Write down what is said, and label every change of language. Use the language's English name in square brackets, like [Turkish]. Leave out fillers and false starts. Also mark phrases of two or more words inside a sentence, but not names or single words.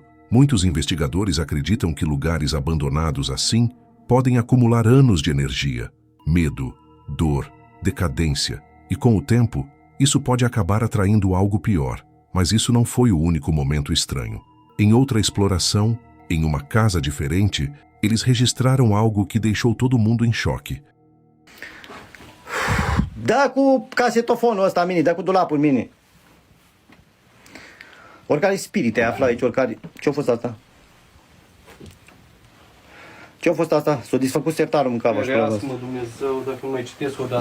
[Portuguese] Muitos investigadores acreditam que lugares abandonados assim podem acumular anos de energia, medo, dor, decadência, e com o tempo, isso pode acabar atraindo algo pior. Mas isso não foi o único momento estranho. Em outra exploração, em uma casa diferente, Eles registraram algo que deixou todo mundo em choque. [Romanian] Dă cu casetofonul ăsta, mini, dă cu dulapul, mini. Oricare spirit te află aici, oricare... Ce-a fost asta? Ce-a fost asta? S-a desfăcut sertarul în capă. Ferească-mă Dumnezeu, dacă nu mai citesc odată.